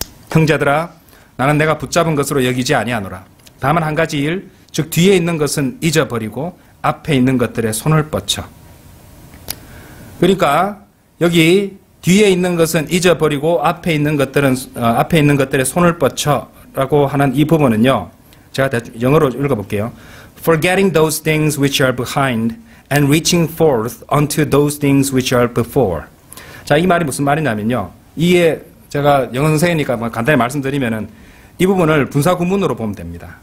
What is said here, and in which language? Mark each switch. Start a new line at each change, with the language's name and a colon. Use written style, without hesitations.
Korean: 형제들아, 나는 내가 붙잡은 것으로 여기지 아니하노라. 다만 한 가지 일, 즉 뒤에 있는 것은 잊어버리고 앞에 있는 것들에 손을 뻗쳐. 그러니까 여기 뒤에 있는 것은 잊어버리고 앞에 있는 것들에 손을 뻗쳐라고 하는 이 부분은요. 제가 영어로 읽어볼게요.
English: Forgetting those things which are behind and reaching forth unto those things which are before.
Korean: 자, 이 말이 무슨 말이냐면요. 이게 제가 영어 선생이니까 간단히 말씀드리면은 이 부분을 분사구문으로 보면 됩니다.